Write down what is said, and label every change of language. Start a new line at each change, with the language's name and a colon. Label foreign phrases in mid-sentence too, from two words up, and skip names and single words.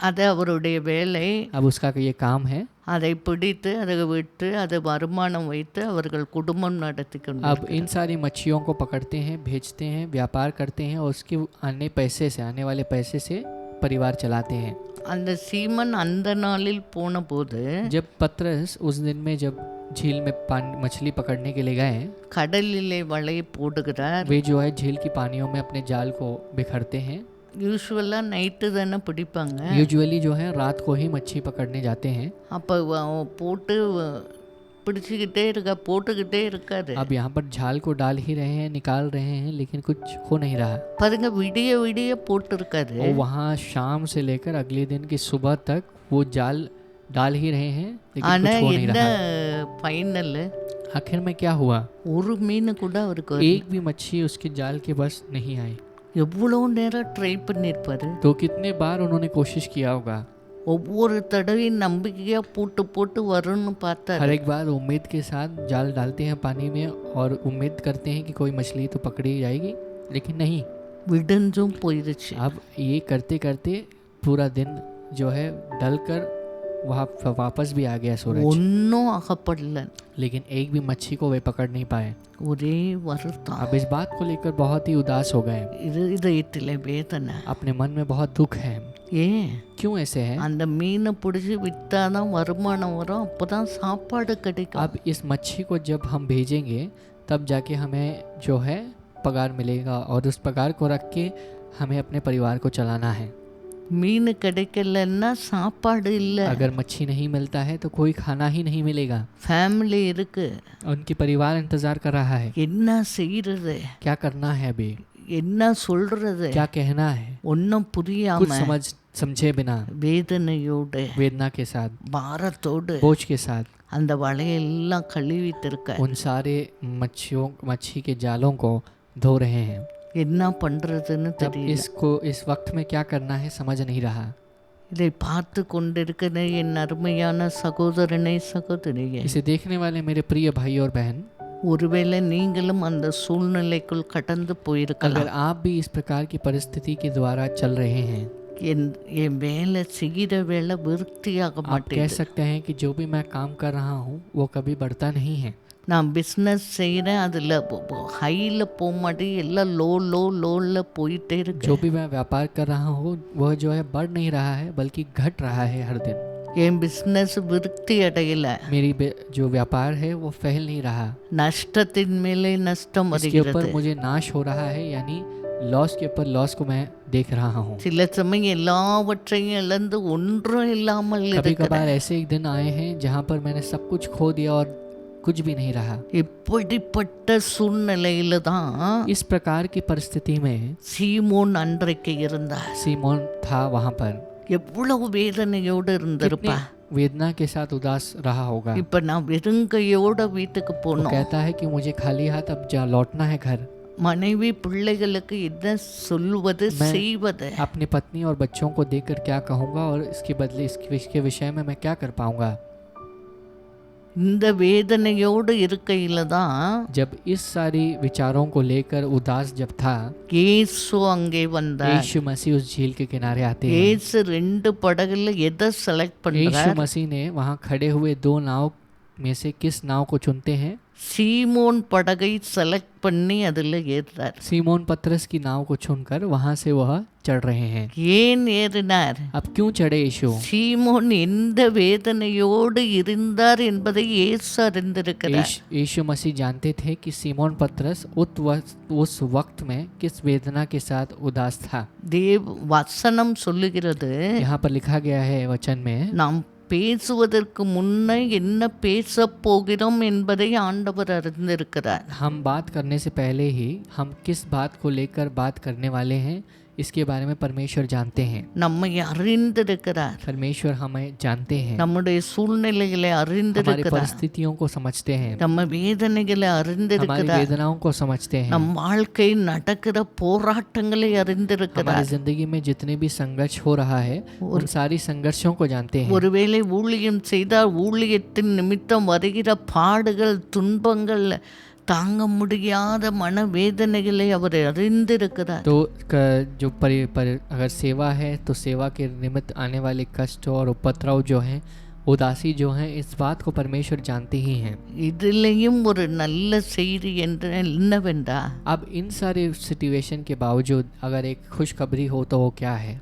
Tamil: அது அவருடைய வேலை.
Hindi: अब उसका ये काम है।
Tamil: அதை பிடித்து அதை விட்டு அதை வருமானம் வைத்து அவர்கள் குடும்பம் நடத்தி கொண்டு
Hindi: अब इन सारी मच्छियों को पकड़ते हैं, भेजते हैं, व्यापार करते हैं और उसके आने वाले पैसे से परिवार चलाते हैं।
Tamil: அந்த சீமன் அந்த நாளில் போன போது
Hindi: जब पतरस उस दिन में जब झील में मछली पकड़ने के लिए गए,
Tamil: கடலிலே வலையை போடுகிறார்.
Hindi: वे जो है झील की पानियों में अपने जाल को बिखरते हैं।
English: usually night
Tamil: தானே பிடிப்பாங்க.
Hindi: यूजुअली जो है रात को ही मच्छी पकड़ने जाते हैं।
Tamil: அப்போ போட்டு பிடிச்சிக்கிட்டே போட்டுக்கிட்டே இருக்காரு.
Hindi: अब यहाँ पर झाल को डाल ही रहे हैं, निकाल रहे हैं, लेकिन कुछ हो नहीं रहा।
Tamil: பாருங்க விடிய விடிய போட்டிருக்காரு.
Hindi: और वहाँ शाम से लेकर अगले दिन की सुबह तक वो जाल डाल ही रहे हैं, लेकिन
Tamil: ஆனா
Hindi: कुछ हो नहीं
Tamil: என்ன
Hindi: रहा।
Tamil: ஃபைனல்
Hindi: आखिर में क्या हुआ,
Tamil: ஒரு மீன் கூட அவருக்கு வரல.
Hindi: एक भी मच्छी उसके जाल के बस नहीं आई।
Tamil: எவ்வளோ நேரம் ட்ரை பண்ணியிருப்பாரு.
Hindi: तो कितने बार उन्होंने कोशिश किया होगा।
Tamil: ஒவ்வொரு தடவையும் நம்பிக்கையா போட்டு போட்டு வரும்னு
Hindi: हर
Tamil: பார்த்தாரு.
Hindi: एक बार उम्मीद के साथ जाल डालते हैं पानी में और उम्मीद करते हैं कि कोई मछली तो पकड़ी जाएगी, लेकिन नहीं।
Tamil: விடிஞ்சும் போயிடுச்சு.
Hindi: अब ये करते करते पूरा दिन जो है डल कर वहाँ वापस भी आ गया सूरज,
Tamil: ஒன்றும் அகப்படல.
Hindi: लेकिन एक भी मच्छी को वे पकड़ नहीं पाए।
Tamil: ஒரே வருத்தம்.
Hindi: अब इस बात को लेकर बहुत ही उदास हो गए।
Tamil: இதயத்தில் வேதனை.
Hindi: अपने मन में बहुत दुख है।
Tamil: ஏன்
Hindi: क्यों ऐसे है?
Tamil: அந்த மீனை பிடிச்சி விற்றாதான் வருமானம் வரும், அப்போதான் சாப்பாடு கிடைக்கும்.
Hindi: अब इस मच्छी को जब हम भेजेंगे तब जाके हमें जो है पगार मिलेगा और उस पगार को रख के हमें अपने परिवार को चलाना है।
Tamil: மீன் கிடைக்கலன்னா சாப்பாடு இல்லை.
Hindi: अगर मच्छी नहीं मिलता है तो कोई खाना ही नहीं मिलेगा।
Tamil: ஃபேமிலி இருக்கு,
Hindi: उनकी परिवार इंतजार कर रहा है।
Tamil: என்ன செய்யறது,
Hindi: क्या करना है अभी,
Tamil: என்ன சொல்றது,
Hindi: क्या कहना है,
Tamil: ஒன்றும்
Hindi: कुछ
Tamil: புரியாம
Hindi: समझे बिना,
Tamil: வேதனையோடு
Hindi: वेदना के साथ,
Tamil: பாரத்தோடு
Hindi: बोझ के साथ
Tamil: அந்த வலையெல்லாம் கழுவித்திருக்க
Hindi: उन सारे मच्छी के जालों को धो रहे हैं।
Tamil: என்ன பண்றதுன்னு
Hindi: तब
Tamil: தெரியல.
Hindi: इस वक्त में क्या करना है समझ नहीं रहा।
Tamil: இதை பார்த்து கொண்டிருக்கிற என் அருமையான சகோதரனை சகோதரியே,
Hindi: इसे देखने वाले मेरे प्रिय भाई और बहन,
Tamil: ஒருவேளை நீங்களும் அந்த சூழ்நிலைக்குள் கடந்து
Hindi: अगर
Tamil: போயிருக்கலாம்.
Hindi: आप भी इस प्रकार की परिस्थिति के द्वारा चल रहे हैं,
Tamil: என் வேலை செய்கிற வேலை விருத்தியாக
Hindi: आप कह
Tamil: மாட்டேங்குது.
Hindi: सकते हैं कि जो भी मैं काम कर रहा हूँ वो कभी बढ़ता नहीं है।
Tamil: நான் பிஸ்னஸ் செய்கிறேன், அதில் ஹையில் போக மாட்டேன், எல்லாம் லோவில் போயிட்டே இருக்கு.
Hindi: जो भी मैं व्यापार कर रहा हूँ वह जो है बढ़ नहीं रहा है बल्कि घट रहा है हर दिन।
Tamil: என் பிஸ்னஸ் விருத்தி அடையல,
Hindi: मेरी जो व्यापार है वो फैल नहीं रहा,
Tamil: நஷ்டத்தின் மேலே நஷ்டம்
Hindi: इसके
Tamil: வருகிறது.
Hindi: ऊपर मुझे नाश हो रहा है, यानी लॉस के ऊपर लॉस को मैं देख रहा हूँ।
Tamil: சில சமயம் எல்லாவற்றையும் இழந்து ஒன்றும் இல்லாமல்
Hindi: कभी
Tamil: இருக்கிறேன்.
Hindi: कभार ऐसे एक दिन आए हैं जहाँ पर मैंने सब कुछ खो दिया और कुछ भी नहीं रहा।
Tamil: இப்படிப்பட்ட சூழ்நிலையில தான்
Hindi: इस प्रकार की परिस्थिति में
Tamil: சீமோன் அன்றைக்கு இருந்தார்.
Hindi: सीमोन था वहाँ पर।
Tamil: எவ்வளவு வேதனையோடு இருந்திருப்பா.
Hindi: कितनी वेदना के साथ उदास रहा होगा।
Tamil: இப்ப நான் வெறுங்கையோட வீட்டுக்கு
Hindi: वो
Tamil: போனோம்.
Hindi: कहता है कि मुझे खाली हाथ अब लौटना है घर।
Tamil: மனைவி பிள்ளைகளுக்கு என்ன சொல்வது
Hindi: मैं
Tamil: செய்வது,
Hindi: अपनी पत्नी और बच्चों को देखकर क्या कहूँगा और इसके बदले इसके विषय में मैं क्या कर पाऊँगा।
Tamil: இந்த வேதனையோடு இருக்கையில தான்
Hindi: जब इस सारी विचारों को लेकर उदास जब था,
Tamil: இயேசு அங்கே வந்தார்.
Hindi: यीशु मसीह उस झील के किनारे आते हैं।
Tamil: இயேசு 2 படகுல எதை செலக்ட்
Hindi: यीशु
Tamil: பண்றார்?
Hindi: मसीह ने वहाँ खड़े हुए 2 नाव में से किस नाव को चुनते हैं?
Tamil: சீமோன் படகை செலக்ட் பண்ணி அதுல ஏறுறார்.
Hindi: सीमोन पतरस की नाव को चुनकर वहाँ से वह चढ़ रहे हैं।
Tamil: ஏன் ஏறினார்?
Hindi: अब क्यों चढ़े यीशु?
Tamil: சீமோன் எந்த வேதனையோடு இருந்தார் என்பதை இயேசு அறிந்திருக்கிறார்.
Hindi: यीशु मसीह जानते थे कि सीमोन पतरस उस वक्त में किस वेदना के साथ उदास था।
Tamil: தேவ வசனம் சொல்லுகிறது,
Hindi: यहाँ पर लिखा गया है वचन में,
Tamil: நாம் பேசுவதற்கு முன்னே என்ன பேசப் போகிறோம் என்பதை ஆண்டவர் அறிந்திருக்கிறார்.
Hindi: हम बात करने से पहले ही हम किस बात को लेकर बात करने वाले हैं इसके बारे में परमेश्वर जानते हैं।
Tamil: நம்மை அறிந்திருக்கிறார்.
Hindi: परमेश्वर हमें जानते हैं,
Tamil: நம்முடைய சூழ்நிலைகளை
Hindi: हमारी
Tamil: அறிந்திருக்கிறார்.
Hindi: परिस्थितियों को समझते हैं,
Tamil: நம்ம வேதனைகளை
Hindi: हमारी
Tamil: அறிந்திருக்கிறார்.
Hindi: वेदनाओं को समझते हैं,
Tamil: நம் வாழ்க்கை நடக்கிற போராட்டங்களை அறிந்திருக்கிறார்.
Hindi: हमारी जिंदगी में जितने भी संघर्ष हो रहा है उन सारी संघर्षों को जानते हैं।
Tamil: ஒருவேளை ஊழியம் செய்தால் ஊழியத்தின் நிமித்தம் வருகிற பாடுகள், துன்பங்கள், தாங்க முடியாத மனவேதனைகளை அவர் அறிந்திருக்கிறார்.
Hindi: तो जो अगर सेवा है तो सेवा के निमित्त आने वाले कष्ट और उपद्रव जो हैं, उदासी जो हैं, इस बात को परमेश्वर जानते ही हैं।
Tamil: இதிலேயும் ஒரு நல்ல செய்தி என்னவென்றா,
Hindi: अब इन सारे सिचुएशन के बावजूद अगर एक खुशखबरी हो तो वो क्या है?